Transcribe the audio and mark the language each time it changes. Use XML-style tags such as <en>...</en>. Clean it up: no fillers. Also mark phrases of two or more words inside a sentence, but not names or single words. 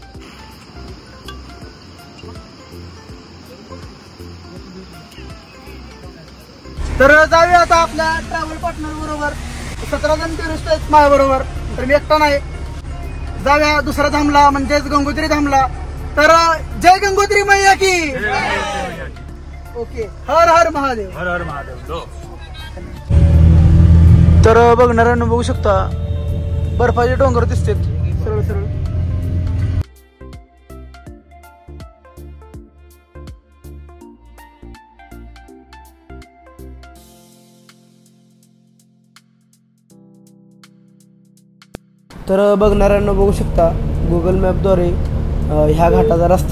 <mr>तर जाऊया आता आपल्या ट्रॅव्हल पार्टनर बरोबर. 17 जण टुरिस्ट आहेत माझ्या बरोबर. तर मी एकटा नाही. जाऊया दुसऱ्या धामला म्हणजेच गंगोत्री धामला. तर</mr> <hi>जय गंगोत्री मैया की.</hi> <mr>ओके. हर हर महादेव. हर हर महादेव. तर बघणाऱ्यांना बघू शकता बर्फाचे डोंगर दिसतात सरळ सरळ. तर बघणाऱ्यांना बघू शकता गुगल मॅपद्वारे ह्या घाटाचा रस्ता.</mr>